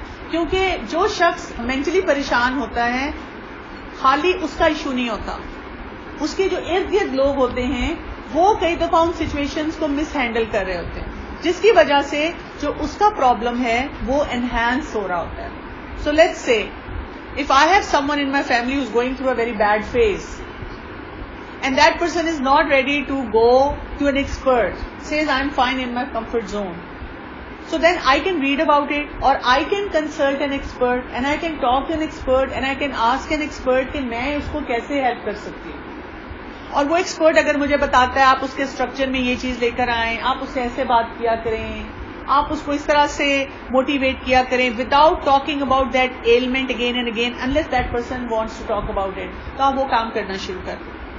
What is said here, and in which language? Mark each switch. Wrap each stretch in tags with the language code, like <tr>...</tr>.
<ur>کیونکہ جو شخص مینٹلی پریشان ہوتا ہے خالی اس کا ایشو نہیں ہوتا, اس کے جو ارد گرد لوگ ہوتے ہیں وہ کئی دفعہ ان سچویشنز کو مس ہینڈل کر رہے ہوتے ہیں, جس کی وجہ سے جو اس کا پرابلم ہے وہ انہینس ہو رہا ہوتا ہے.</ur> <en>so let's سے if I have someone in my family who's going through a very bad phase and that person is not ready to go to an expert, says I'm fine in my comfort zone, so then I can read about it, or I can consult an expert and I can talk to an expert and I can ask an expert</en> <ur>کہ میں اس کو کیسے help کر سکتی ہوں. اور وہ expert اگر مجھے بتاتا ہے آپ اس کے اسٹرکچر میں یہ چیز لے کر آئیں, آپ اس سے ایسے بات کیا کریں, آپ اس کو اس طرح سے موٹیویٹ کیا کریں</ur> <en>without talking about that element again and again unless that person wants to talk about it,</en> <ur>تو آپ وہ کام کرنا شروع کر دیں.</ur>